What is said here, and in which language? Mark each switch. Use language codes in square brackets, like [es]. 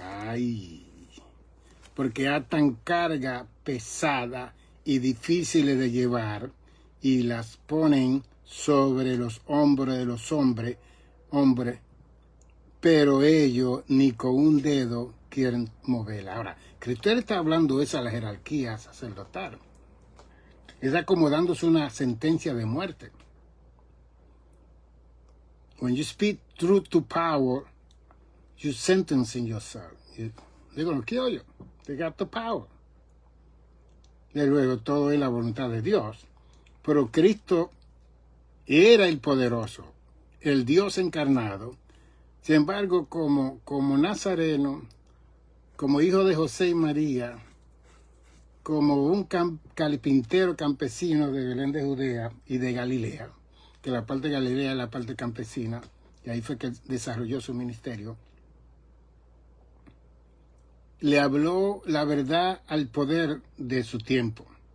[es] Ay, porque atan carga pesada y difíciles de llevar y las ponen sobre los hombros de los hombres, pero ellos ni con un dedo quieren moverla. Ahora, Cristo está hablando eso a la jerarquía sacerdotal. Es acomodándose una sentencia de muerte. [en] When you speak truth to power, you sentencing yourself. [es] Digo, no quiero yo. [en] They got the power. [es] Y luego todo es la voluntad de Dios. Pero Cristo era el poderoso, el Dios encarnado. Sin embargo, como nazareno, como hijo de José y María, como un carpintero campesino de Belén de Judea y de Galilea, que la parte de Galilea es la parte campesina, y ahí fue que desarrolló su ministerio, le habló la verdad al poder de su tiempo.